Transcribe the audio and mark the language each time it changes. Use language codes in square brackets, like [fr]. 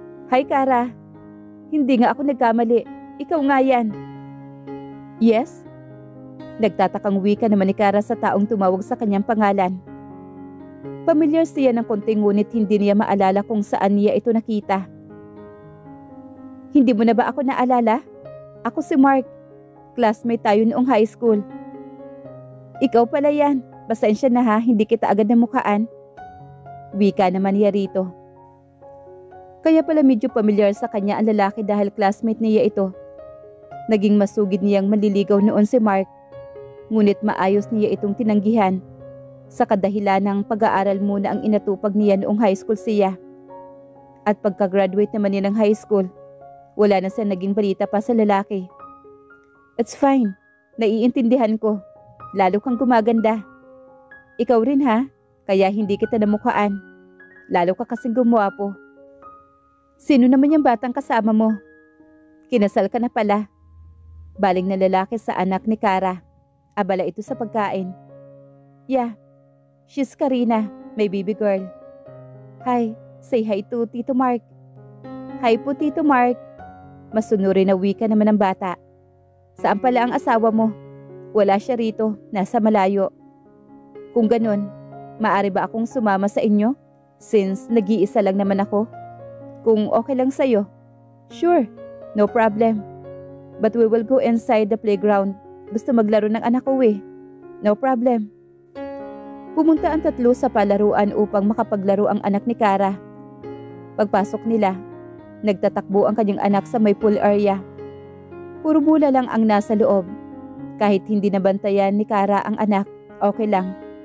[tl] Hi Kara, hindi nga ako nagkamali, ikaw nga yan. [en] Yes? [tl] Nagtatakang wika naman ni Kara sa taong tumawag sa kanyang pangalan. Pamilyar siya ng konting ngunit hindi niya maalala kung saan niya ito nakita. Hindi mo na ba ako naalala? Ako si Mark. Classmate tayo noong high school. Ikaw pala yan. Pasensya na ha, hindi kita agad namukhaan. Wika naman niya rito. Kaya pala medyo pamilyar sa kanya ang lalaki dahil classmate niya ito. Naging masugid niyang manliligaw noon si Mark. Ngunit maayos niya itong tinanggihan. Sa kadahilan ng pag-aaral muna ang inatupag niya noong high school siya. At pagka-graduate naman niya ng high school, wala na siya naging balita pa sa lalaki. [en] It's fine, [tl] naiintindihan ko. Lalo kang gumaganda. Ikaw rin ha, kaya hindi kita namukhaan. Lalo ka kasing gumwapo. Sino naman yung batang kasama mo? Kinasal ka na pala. Baling na lalaki sa anak ni Kara. Abala ito sa pagkain. [en] Yeah. She's Karina, my baby girl. Hi, say hi to Tito Mark. Hi po Tito Mark. [tl] Masunurin na wika naman ng bata. Saan pala ang asawa mo? Wala siya rito, nasa malayo. Kung ganun, maaari ba akong sumama sa inyo? Since nag-iisa lang naman ako. Kung okay lang sa'yo. [en] Sure, no problem. But we will go inside the playground. [tl] Gusto maglaro ng anak ko eh. [en] No problem. [tl] Pumunta ang tatlo sa palaruan upang makapaglaro ang anak ni Kara. Pagpasok nila, nagtatakbo ang kanyang anak sa may pool area. Puro bula lang ang nasa loob. Kahit hindi nabantayan ni Kara ang anak, okay lang.